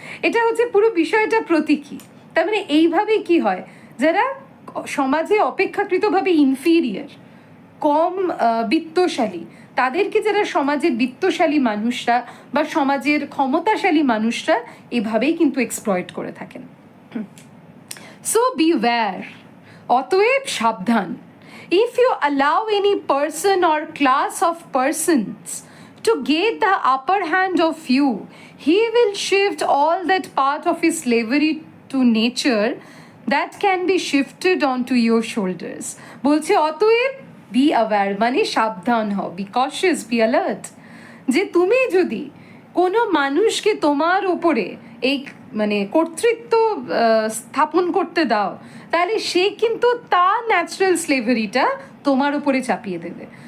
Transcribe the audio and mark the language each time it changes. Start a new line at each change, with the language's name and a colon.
Bangla: এটা হচ্ছে পুরো বিষয়টা প্রতীকী। তার মানে এইভাবেই কি হয়, যারা সমাজে অপেক্ষাকৃতভাবে ইনফিরিয়ার, কম বিত্তশালী, তাদেরকে যারা সমাজের বিত্তশালী মানুষরা বা সমাজের ক্ষমতাশালী মানুষরা এভাবেই কিন্তু এক্সপ্লয়েট করে থাকেন।
English: so beware,
Bangla: অতএব সাবধান।
English: If you allow any person or class of persons to get the upper hand of you, he will shift all that part of his slavery to nature that can be shifted onto your shoulders.
Bangla: বলছে অতএব
English: be aware,
Bangla: মানে সাবধান হও,
English: be cautious, be alert,
Bangla: যে তুমি যদি কোনো মানুষকে তোমার ওপরে এই মানে কর্তৃত্ব স্থাপন করতে দাও, তাহলে সে কিন্তু তার ন্যাচারাল স্লেভারিটা তোমার উপরে চাপিয়ে দেবে।